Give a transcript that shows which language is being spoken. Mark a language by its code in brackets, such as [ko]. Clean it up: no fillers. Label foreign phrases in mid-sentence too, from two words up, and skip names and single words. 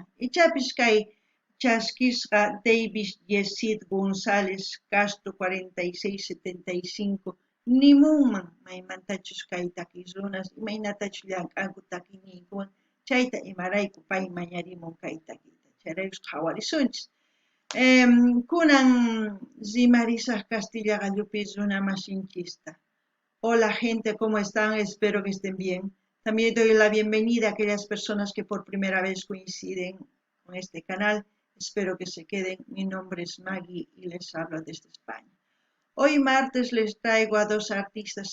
[qu] Ichapis kay chaskisqa Davis Yesid González Castro 4675 nimunman maymantachus kay takiy runas imaynatachus llank'anku takiniykuwan chayta imarayku pay mañarimun kay takiyta chayraykus qhawarisunchis. Kunan rimarisaq Castilla gallupi runa masinchista. [es] Hola gente, ¿cómo están? Espero que estén bien. También doy la bienvenida a aquellas personas que por primera vez coinciden con este canal. Espero que se queden. Mi nombre es Maggie y les hablo desde España. Hoy martes les traigo a dos artistas.